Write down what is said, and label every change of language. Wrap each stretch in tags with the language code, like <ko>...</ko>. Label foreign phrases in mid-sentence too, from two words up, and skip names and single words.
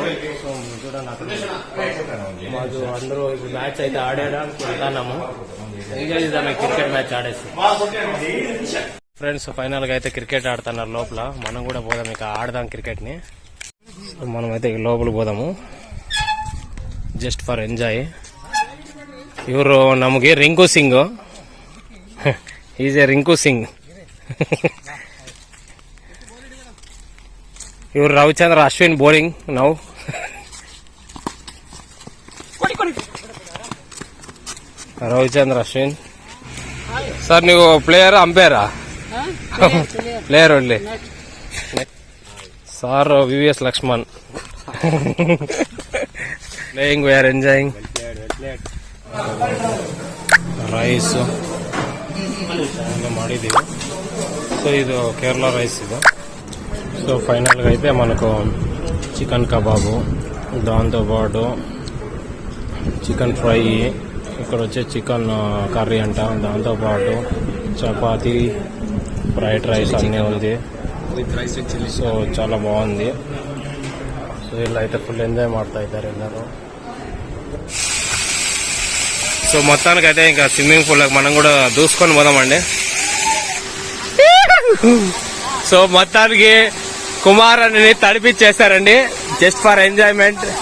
<te>సో చూడండి, అక్కడ మాకు అందరూ ఇప్పుడు మ్యాచ్ అయితే ఆడడానికి వెళ్తున్నాము. ఎంజాయ్ చేద్దాం</te> <en>cricket match</en> <te>ఆడేసి. ఫ్రెండ్స్ ఫైనల్ గా అయితే క్రికెట్ ఆడుతున్నారు లోపల. మనం కూడా పోదాం, ఇక ఆడదాం క్రికెట్ ని. మనం అయితే లోపలికి పోదాము,</te> <en>just for enjoy.</en> <kn>ಇವರು ನಮಗೆ ರಿಂಕು ಸಿಂಗ್,</kn> <en>is a</en> <kn>ರಿಂಕು ಸಿಂಗ್. ಇವರು ರವಿಚಂದ್ರ ಅಶ್ವಿನ್ ಬೌಲಿಂಗ್ ನಾವು. ರವಿಚಂದ್ರ ಅಶ್ವಿನ್ ಸರ್, ನೀವು ಪ್ಲೇಯರ್ ಅಂಪೈರಾ? ಪ್ಲೇಯರ್ ಒಳ್ಳೆ ಸಾರ್.</kn> <en>VVS</en> <kn>ಲಕ್ಷ್ಮಣ್</kn> <en>playing, we are enjoying.</en> <kn>ರೈಸ್ ಮಾಡಿದ್ದೀವಿ.</kn> <te>సో ఇది కేరళ రైస్ ఇది. సో ఫైనల్గా అయితే మనకు</te> <en>chicken kabab,</en> <te>దాంతోపాటు</te> <en>chicken fry,</en> <te>ఇక్కడ వచ్చే</te> <en>chicken curry</en> <te>అంట, దాంతోపాటు చపాతీ,</te> <en>fried rice</en> <te>అన్నీ ఉంది. సో చాలా బాగుంది. సో ఇలా అయితే</te> <en>full enjoy</en> <kn>ಮಾಡ್ತಾ ಇದ್ದಾರೆ ಎಲ್ಲರೂ.</kn> <te>సో మొత్తానికైతే ఇంకా స్విమ్మింగ్ పూల్ మనం కూడా దూసుకొని పోదామండి. సో మొత్తానికి కుమార్ అని తడిపిచ్చేస్తారండి,</te> <en>just for enjoyment.</en>